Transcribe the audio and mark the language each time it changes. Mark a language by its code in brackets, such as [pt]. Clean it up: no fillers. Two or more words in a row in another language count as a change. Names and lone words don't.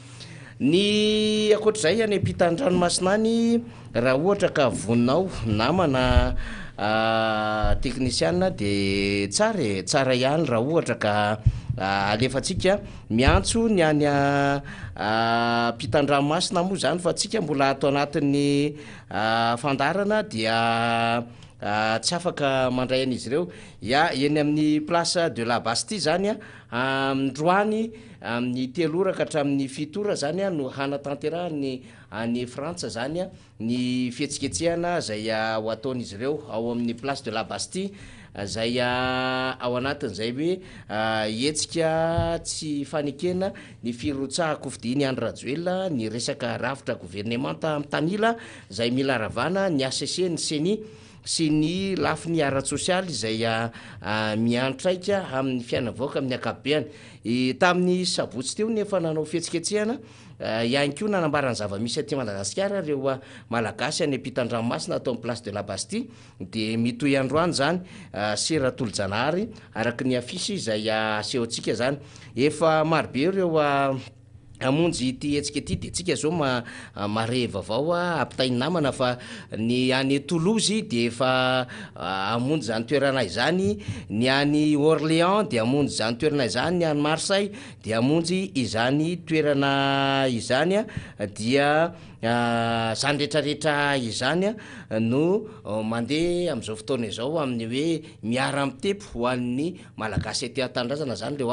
[mg] ny akoatr'izay any ampitandranomasinany raha ohatra ka voninao namana teknisiana de tsara ihany raha ohatra ka alefatsika miantso ny any mpitandranomasina moa zany fa tsika mbola ato anatin'ny fandarana dia tsy afaka mandray an'izy ireo eny amin'ny place de la Bastille zany androany amin'ny 3 ora ka hatramin'ny 7 ora zany no hanatanterahany any Frantsa zany ny fihetsiketsehana zay ho ataon'izy ireo ao amin'ny place de la Bastille zay ao anatin'izay hoe hetsika tsy fanekena ny firotsahako fidiny Andry Rajoelina ny resaka rafitra gouvernemanta amin'ny tanila zay mila ravana ny ACC ny CENI sy ny lafi ny ara-tsosialy izay miantraika amin'ny fiainavaoaka amin'ny akabeany tamin'ny sabotsy teo nefa nanao fihetsiketsehana ihany ko nanambarany zava-misy aty Madagasikara reo malagasy any ampitan-dranomasina atao amin'ny place de la Bastille de mitoy androany zany Sera Tolo-Janahary araky ny afisy izay asehontsika zany efa marobe reo amonjy ity hetsika ety de tsika zao mare vaovao ampitainy namana fa ny any Toulouse de efa amonjy zany toerana izany, ny any Orléans de amonjy zany toerana izany, ny any Marseille de amonjy izany toerana izany dia zany rehetrarehetra izany no mandeha am'izao fotoana izao amin'ny hoe miara-mitepo ho an'ny malagasy aty an-tanindrazana zany le